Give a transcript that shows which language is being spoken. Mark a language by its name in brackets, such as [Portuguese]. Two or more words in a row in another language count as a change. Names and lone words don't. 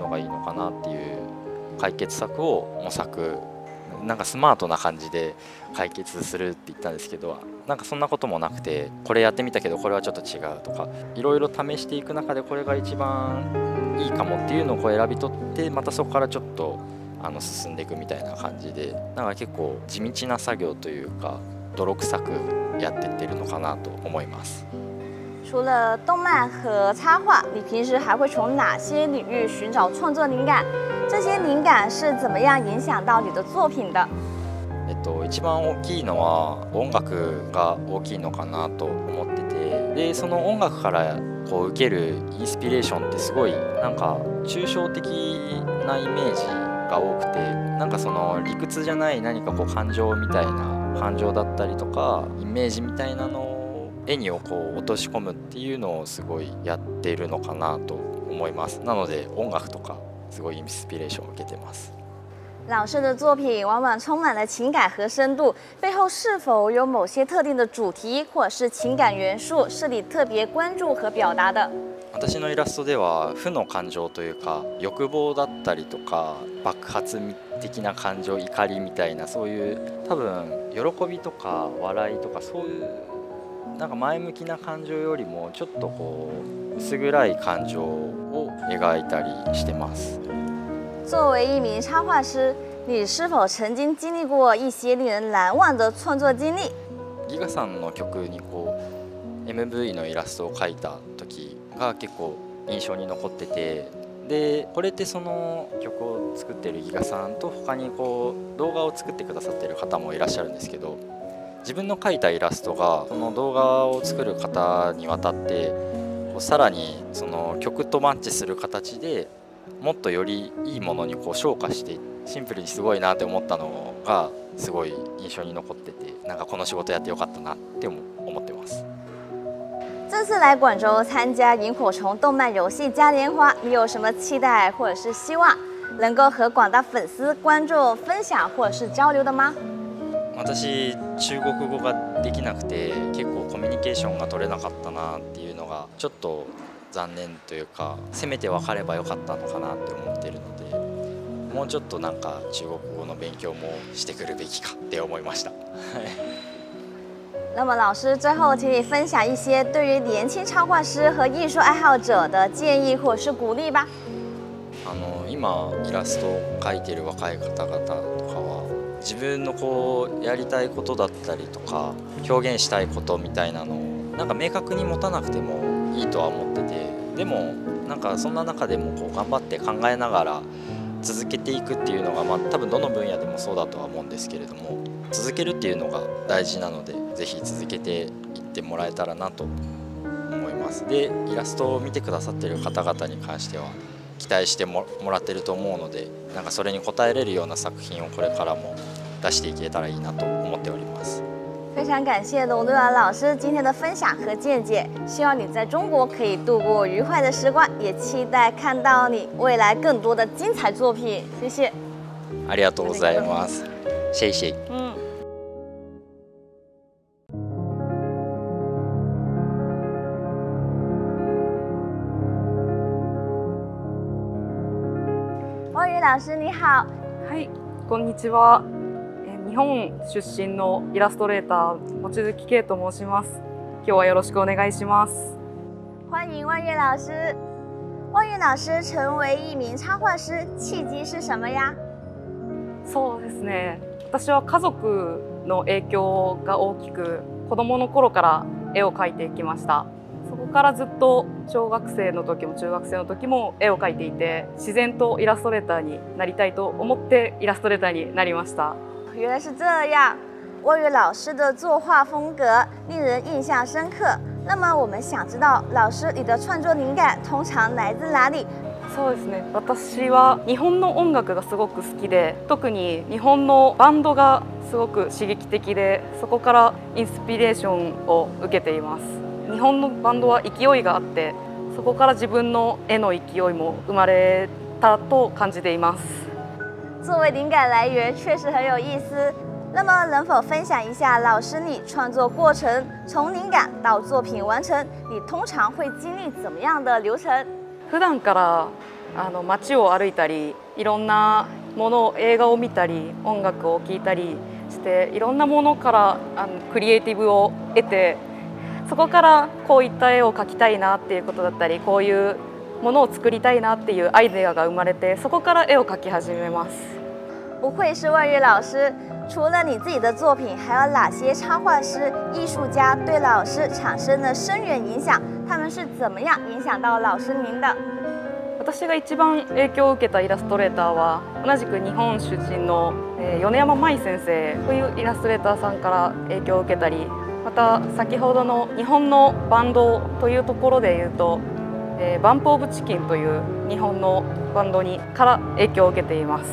[Japanese] のがいいのかなっていう解決策を模索、なんかスマートな感じで解決するって言ったんですけど、なんかそんなこともなくて、これやってみたけどこれはちょっと違うとかいろいろ試していく中でこれが一番いいかもっていうのをこう選び取って、またそこからちょっと進んでいくみたいな感じで、なんか結構地道な作業というか泥臭くやってってるのかなと思います。 [Chinese] 除了动漫和插画，你平时还会从哪些领域寻找创作灵感？这些灵感是怎么样影响到你的作品的？ [Japanese] 一番大きいのは音楽が大きいのかなと思ってて、でその音楽からこう受けるインスピレーションってすごいなんか抽象的なイメージが多くて、なんかその理屈じゃない何かこう感情みたいな感情だったりとかイメージみたいなのを絵にこう落とし込むっていうのをすごいやっているのかなと思います。なので音楽とかすごいインスピレーションを受けてます。 [Chinese] 老师的作品往往充满了情感和深度，背后是否有某些特定的主题或者是情感元素是你特别关注和表达的？ [Japanese] 私のイラストでは負の感情というか欲望だったりとか爆発的な感情、怒りみたいなそういう多分喜びとか笑いとかそういうなんか前向きな感情よりもちょっとこう薄暗い感情を描いたりしてます。 [Chinese] 作为一名插画师，你是否曾经经历过一些令人难忘的创作经历？ [Japanese] ギガさんの曲にこう MV のイラストを描いた時が結構印象に残ってて、でこれってその曲を作ってるギガさんと他にこう動画を作ってくださってる方もいらっしゃるんですけど、自分の描いたイラストがその動画を作る方にわたってこうさらにその曲とマッチする形でもっとよりいいものにこう昇華してシンプルにすごいなって思ったのがすごい印象に残ってて、なんかこの仕事やってよかったなって思ってます。 [Chinese] 这次来广州参加萤火虫动漫游戏嘉年华，你有什么期待或者是希望能够和广大粉丝观众分享或者是交流的吗？ [Japanese] 私中国語ができなくて結構コミュニケーションが取れなかったなっていうのがちょっと残念というか、せめて分かればよかったのかなって思っているので、もうちょっとなんか中国語の勉強もしてくるべきかって思いました。 [Chinese] 那么老师最后请你分享一些对于年轻插画师和艺术爱好者的建议或者是鼓励吧。 [Japanese] 今イラストを描いている若い方々とかは自分のこうやりたいことだったりとか表現したいことみたいなのをなんか明確に持たなくてもいいとは思ってて、でもなんかそんな中でもこう頑張って考えながら続けていくっていうのが、多分どの分野でもそうだとは思うんですけれども、続けるっていうのが大事なのでぜひ続けていってもらえたらなと思います。ます。でイラストを見てくださっている方々に関しては期待してもらってると思うので、なんかそれに応えれるような作品をこれからも出していけたらいいなと思っております。 [Chinese] 非常感谢龙队长老师今天的分享和见解，希望你在中国可以度过愉快的时光，也期待看到你未来更多的精彩作品。谢谢。 [Japanese] ありがとうございます。 [Chinese] 谢谢。望宇老师你好。 [Japanese] はい、こんにちは。日本出身のイラストレーター望月圭と申します。今日はよろしくお願いします。 [Chinese] 欢迎望宇老师。望宇老师成为一名插画师，契机是什么呀？ [Japanese] そうですね。私は家族の影響が大きく、子供の頃から絵を描いてきました。そこからずっと小学生の時も中学生の時も絵を描いていて、自然とイラストレーターになりたいと思ってイラストレーターになりました。 [Chinese] 原来是这样，望宇老师的作画风格令人印象深刻。那么我们想知道，老師你的創作靈感通常来自哪里？ [Japanese] そうですね。私は日本の音楽がすごく好きで、特に日本のバンドがすごく刺激的で、そこからインスピレーションを受けています。日本のバンドは勢いがあって、そこから自分の絵の勢いも生まれたと感じています。 [Chinese] 作为灵感来源确实很有意思。那么能否分享一下老师你创作过程，从灵感到作品完成，你通常会经历怎么样的流程？ [Japanese] 普段から街を歩いたり、いろんなもの、映画を見たり、音楽を聴いたりして、いろんなものからクリエイティブを得て、そこからこういった絵を描きたいなっていうことだったり、こういうものを作りたいなっていうアイデアが生まれて、そこから絵を描き始めます。 [Chinese] 不愧是望宇老师，除了你自己的作品，还有哪些插画师、艺术家对老师产生了深远影响？他们是怎么样影響到老師您的？ [Japanese] 私が一番影響を受けたイラストレーターは同じく日本出身の米山舞先生というイラストレーターさんから影響を受けたり、また先ほどの日本のバンドというところでいうと、バンプ・オブ・チキンという日本のバンドから影響を受けています。